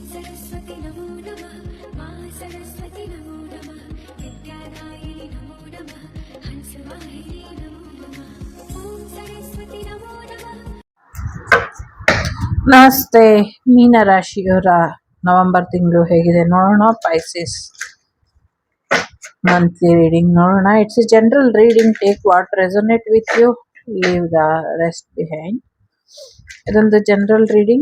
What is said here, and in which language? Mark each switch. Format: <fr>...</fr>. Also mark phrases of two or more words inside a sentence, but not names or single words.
<sa>सरस्वती नमो नमः मा सरस्वती नमो नमः विद्यादायिनी नमो नमः हंसवाहिनी नमो नमः ॐ सरस्वती नमो नमः.</sa> <kn>ನಮಸ್ತೆ ಮೀನರಾಶಿಯವರ ನವೆಂಬರ್ ತಿಂಗಳು ಹೇಗಿದೆ ನೋಡೋಣ.</kn> <en>Pisces monthly reading ನೋಡೋಣ. It's a general reading. Take what resonates with you, leave the rest behind.</en> <kn>ಇದೊಂದು</kn> <en>general reading.</en>